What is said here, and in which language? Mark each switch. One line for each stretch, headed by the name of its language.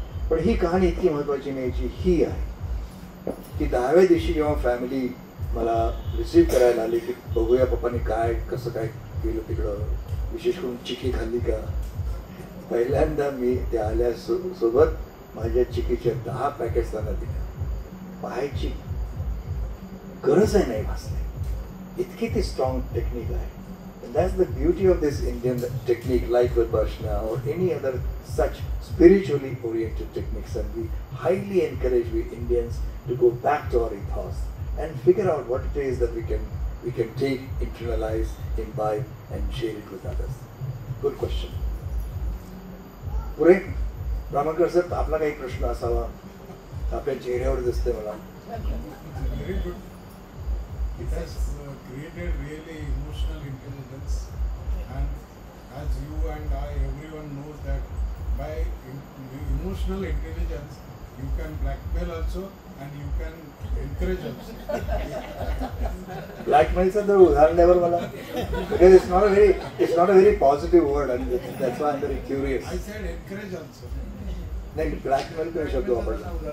Marathi: पण ही कहाणी इतकी महत्वाची नाही, जी ही आहे की 10व्या दिवशी जेव्हा फॅमिली मला रिसीव्ह करायला आली की बघूया पप्पाने काय कसं काय केलं तिकडं, विशेष करून चिकी खाल्ली का. पहिल्यांदा मी त्या आल्या सोबत माझ्या चिकीच्या 10 पॅकेट्स त्यांना दिल्या. पाहायची गरज आहे नाही भासली, इतकी ती स्ट्रॉंग टेक्निक आहे.
English: And that's the beauty of this Indian technique, like Vipassana or any other such spiritually oriented techniques. And we highly encourage we Indians to go back to our ethos and figure out what it is that we can take, internalize, imbibe, and share it with others. Good question.
Marathi: पुरे Ramkar sir, आपला काही प्रश्न असावा, आपल्या चेहऱ्यावर दिसते मला.
English: Very good. It has created really emotional intelligence, and as you and I, everyone knows that by emotional intelligence you can blackmail also and you can encourage also. Blackmailचं
Marathi: तर उदाहरण द्यावर मला,
English: because it's not a very positive word and that's why I'm very curious. I said encourage also.
Marathi: नाही, blackmail तो शब्द वापरला.